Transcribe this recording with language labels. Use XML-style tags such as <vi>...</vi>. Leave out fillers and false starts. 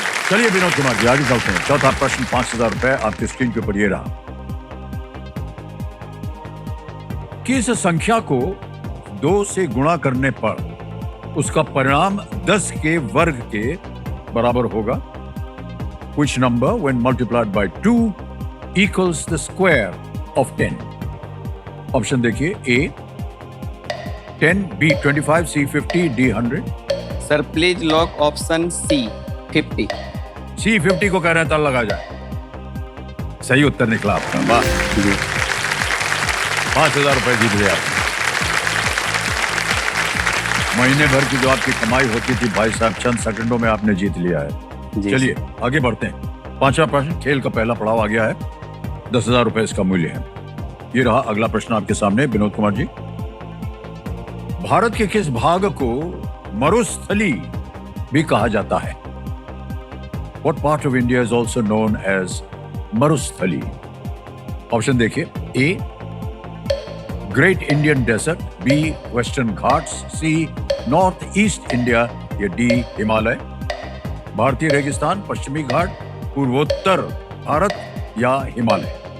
<hi>चलिए विनोद कुमार जी आगे चलते हैं। चौथा प्रश्न 5,000 रुपए आपकी स्क्रीन के ऊपर ये रहा। किस संख्या को 2 से गुणा करने पर उसका परिणाम 10 के वर्ग के बराबर होगा?</hi> <en>Which number when multiplied by 2 equals the square of 10?</en> <hi>Option देखिए, A 10, B 25, C 50, D 100।</hi> <en>Sir please lock option C 50।</en> <hi>C 50 को कह रहे हैं ताला लगा जाए। सही उत्तर निकला आपका, वाह जी। 5,000 रुपए जीत गए आप। महीने भर की जो आपकी कमाई होती थी भाई साहब, चंद सेकंडों में आपने जीत लिया है। चलिए आगे बढ़ते हैं। 5वां प्रश्न, खेल का पहला पड़ाव आ गया है, 10,000 रुपए इसका मूल्य है। ये रहा अगला प्रश्न आपके सामने विनोद कुमार जी। भारत के किस भाग को मरुस्थली भी कहा जाता है?</hi> <en>What part of India is also known as Marusthali?</en> <hi>Option देखिए, A great Indian desert, B western Ghats, C north east India या D हिमालय। भारतीय रेगिस्तान, पश्चिमी घाट, पूर्वोत्तर भारत या हिमालय?</hi>